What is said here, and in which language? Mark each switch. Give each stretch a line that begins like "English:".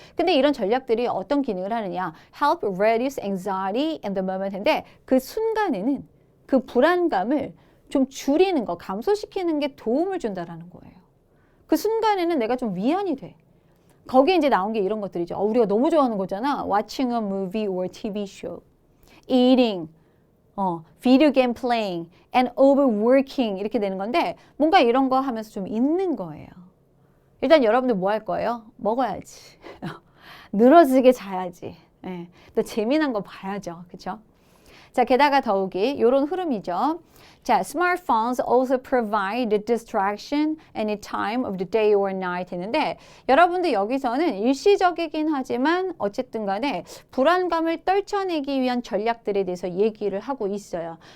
Korean: 근데 이런 전략들이 어떤 기능을 하느냐?
English: Help reduce anxiety in the moment
Korean: 인데 그 순간에는 그 불안감을 좀 줄이는 거, 감소시키는 게 도움을 준다라는 거예요. 그 순간에는 내가 좀 위안이 돼. 거기에 이제 나온 게 이런 것들이죠. 우리가 너무 좋아하는 거잖아.
English: Watching a movie or TV show, eating, video game playing, and overworking
Korean: 이렇게 되는 건데 뭔가 이런 거 하면서 좀 있는 거예요. 일단 여러분들 뭐 할 거예요? 먹어야지. 늘어지게 자야지. 예. 또 재미난 거 봐야죠. 그렇죠? 자, 게다가 더욱이 이런 흐름이죠. 자,
English: smartphones also provide distraction any time of the day or night
Korean: 했는데 여러분들 여기서는 일시적이긴 하지만 어쨌든 간에 불안감을 떨쳐내기 위한 전략들에 대해서 얘기를 하고 있어요.